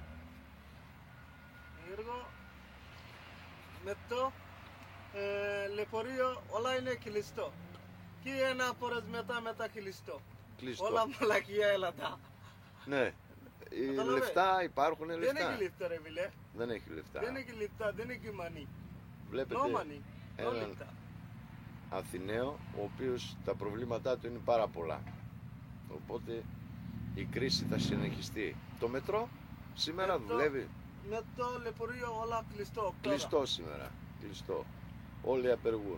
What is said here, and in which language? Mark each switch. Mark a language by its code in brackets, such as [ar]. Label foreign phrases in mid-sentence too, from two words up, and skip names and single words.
[el] Γιώργο, με το λεωφορείο όλα είναι κλειστό. Και ένα φορές μετά κλειστό. Κλειστό. Όλα μαλακία Ελλάδα. Ναι. Καταλαβαίνεις. Λεφτά υπάρχουν λεφτά. Δεν έχει λεφτά ρε φίλε. Δεν έχει λεφτά. Δεν έχει λεφτά, δεν έχει money. Βλέπετε [en] No money, no [el] έναν λεφτά. Αθηναίο ο οποίος τα προβλήματά του είναι πάρα πολλά. Οπότε η κρίση θα συνεχιστεί. Το μετρό σήμερα δουλεύει. Με το λεωφορείο όλα κλειστό. Κλειστό σήμερα. Κλειστό. Όλοι απεργούν.